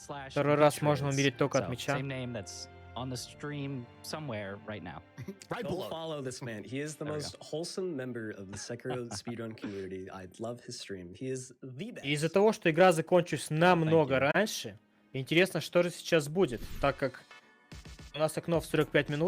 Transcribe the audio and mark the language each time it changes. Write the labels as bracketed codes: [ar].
[ru] Второй раз можно умереть только от меча. [en] On the stream somewhere right now. Go follow this man. He is the most wholesome member of the Sekiro speedrun community. I love his stream. He is the best. [ru] Из-за того, что игра закончилась намного раньше, интересно, что же сейчас будет, так как у нас окно в 45 минут.